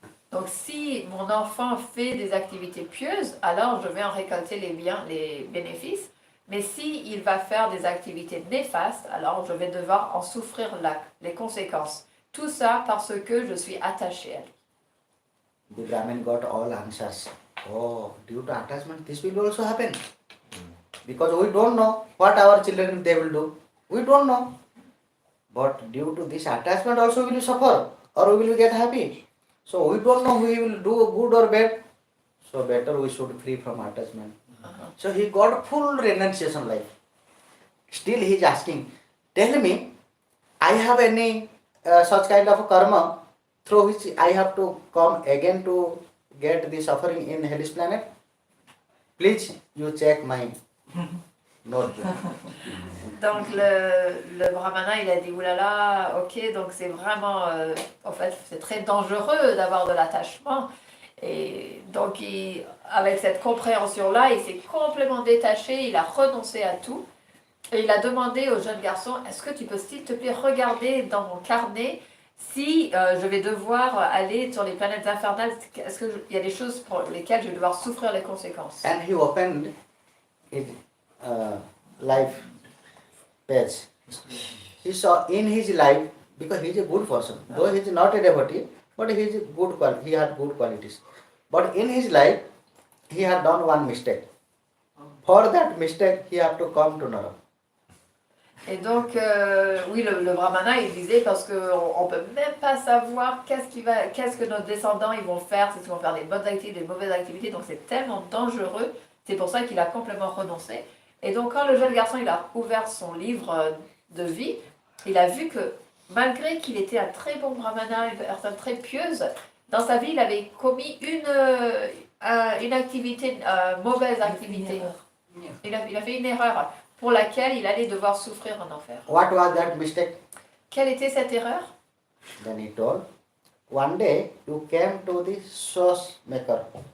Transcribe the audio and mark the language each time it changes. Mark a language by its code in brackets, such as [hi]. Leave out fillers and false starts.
[fr] Donc si mon enfant fait des activités pieuses, alors je vais en récolter les bénéfices. Mais si il va faire des activités néfastes, alors je vais devoir en souffrir les conséquences. Tout ça parce que je suis attachée à lui. [en] The Brahmin got all answers. Oh, due to attachment, this will also happen. Because we don't know what our children they will do. We don't know. But due to this attachment also we will suffer or we will get happy. So we don't know we will do good or bad. So better we should free from attachment. So he got full renunciation life. Still he is asking, tell me, I have any such kind of karma through which I have to come again to get the suffering in hellish planet? Please, you check my notebook. [fr] Donc le brahmana il a dit oulala, ok, donc c'est vraiment, en fait c'est très dangereux d'avoir de l'attachement. Et donc avec cette compréhension-là, il s'est complètement détaché, il a renoncé à tout. Et il a demandé au jeune garçon, est-ce que tu peux s'il te plaît regarder dans mon carnet si je vais devoir aller sur les planètes infernales, est-ce qu'il y a des choses pour lesquelles je vais devoir souffrir les conséquences? [en] And he opened his life page. He saw in his life, because he is a good person, though he is not a devotee, but he is good he had good qualities. But in his life, he had done one mistake. For that mistake, he had to come to Nara. [fr] Et donc, oui, le brahmana, il disait, parce qu'on ne peut même pas savoir qu'est-ce que nos descendants ils vont faire, s'ils vont faire des bonnes activités, des mauvaises activités, donc c'est tellement dangereux, c'est pour ça qu'il a complètement renoncé. Et donc, quand le jeune garçon il a ouvert son livre de vie, il a vu que malgré qu'il était un très bon brahmana, une personne très pieuse, dans sa vie, il avait commis une activité, mauvaise activité. Il a fait une erreur pour laquelle il allait devoir souffrir en enfer. [en] What was that mistake? [fr] Quelle était cette erreur? [en] Then he told, one day you came to the sauce maker.